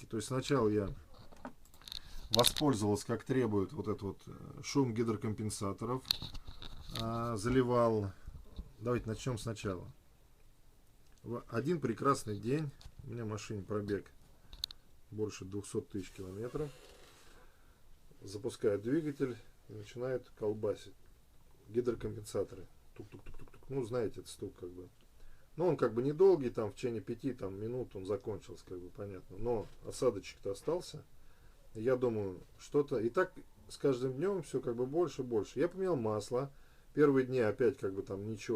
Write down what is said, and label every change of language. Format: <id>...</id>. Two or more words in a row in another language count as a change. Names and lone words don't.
<ru>То есть сначала я воспользовался, как требует, вот этот вот шум гидрокомпенсаторов, заливал. Давайте начнем сначала. В один прекрасный день, у меня в машине пробег больше 200 тысяч километров, запускаю двигатель и начинает колбасить гидрокомпенсаторы. Тук-тук-тук-тук-тук. Ну, знаете, этот стук как бы. Но он как бы недолгий, там в течение 5 минут он закончился, как бы понятно. Но осадочек-то остался. Я думаю, что-то. И так с каждым днем все как бы больше и больше. Я поменял масло. Первые дни опять как бы там ничего.</ru>